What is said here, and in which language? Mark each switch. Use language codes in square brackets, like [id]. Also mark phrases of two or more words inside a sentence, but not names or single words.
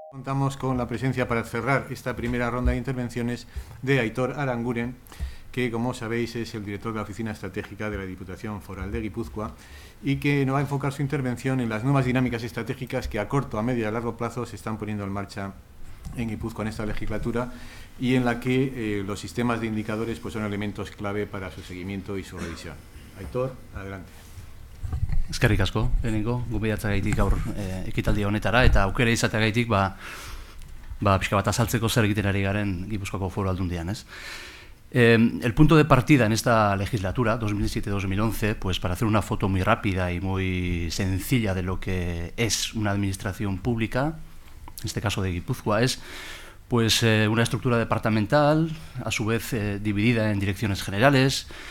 [es] contamos con la presencia para cerrar esta primera ronda de intervenciones de Aitor Aranguren, que, como sabéis, es el director de la Oficina Estratégica de la Diputación Foral de Guipúzcoa y que nos va a enfocar su intervención en las nuevas dinámicas estratégicas que a corto, a medio y a largo plazo se están poniendo en marcha en Guipúzcoa en esta legislatura y en la que los sistemas de indicadores pues, son elementos clave para su seguimiento y su revisión. Aitor, adelante. [eu] Eskerrik asko, lehenengo, gonbidatzagatik gaur ekitaldi honetara, eta aukera izateagaitik pixka bat azaltzeko zer egiten ari garen Gipuzkoako Foru Aldundian, ez? [es] El punto de partida en esta legislatura, 2007-2011, pues para hacer una foto muy rápida y muy sencilla de lo que es una administración pública, en este caso de Guipúzcoa, es pues una estructura departamental, a su vez dividida en direcciones generales,